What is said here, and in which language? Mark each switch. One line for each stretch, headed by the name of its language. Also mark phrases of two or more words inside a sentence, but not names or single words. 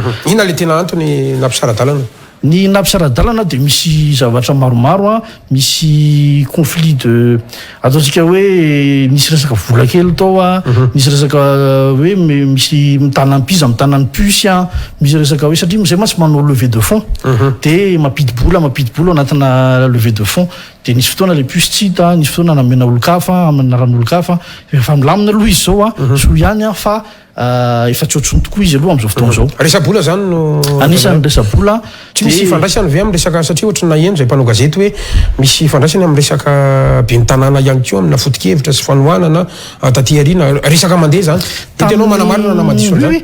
Malagasy: ina le tena antony nampisaradalana ny nampisaradalana de misy zavatra maromaro misy conflit de ataontsika hoe nisy resaka vola kely tao nisy resaka hoe misy mitanany piza mitanany puce misy resaka hoe satria zay matsy manao
French: levée de fonds
Malagasy: de mampidi-bola anatina
French: levée de fonds
Malagasy: de nisy fotoana le puce tsy hita nisy fotoana namena olo-kafa anaran'olo-kafa efa milamina aloha izy zao so ihany fa efa tsy ohatrony tokoa izy aloha am'izao fotoana zao resabola zany no anisan'ny resabola tsy misy ifandraisany ve amin'ny resaka satria ohatra na eno zay mpanao gazety hoe misy ifandraisany amin'ny resaka be ny tanàna ihany koa amina foto-kevitra sy fanohanana taty arina resaka mandeha zany tenao manamarina na madiso zany